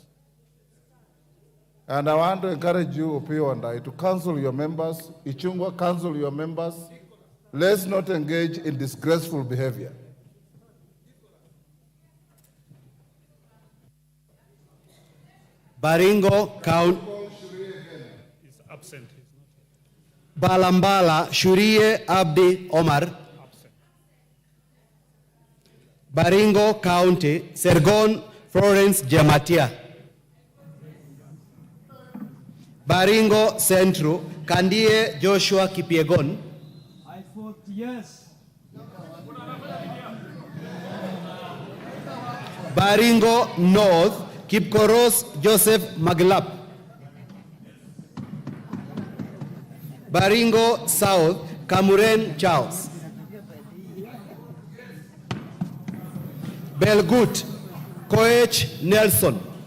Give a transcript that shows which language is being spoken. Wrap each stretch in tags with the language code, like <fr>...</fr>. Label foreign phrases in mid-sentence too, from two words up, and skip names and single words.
<en>And I want to encourage you, Opio and I, to counsel your members. Ichungwa, counsel your members. Let's not engage in disgraceful behavior. Baringo County. He's absent. Balambala Shurie Abdi Omar. Absent. Baringo County. Sergon Florence Jamatia. Baringo Central. Kandie Joshua Kipiegon. I vote yes. Baringo North. Kipkoros Joseph Maglap. Baringo South, Kamuren Charles. Belgut, Koech Nelson.</en>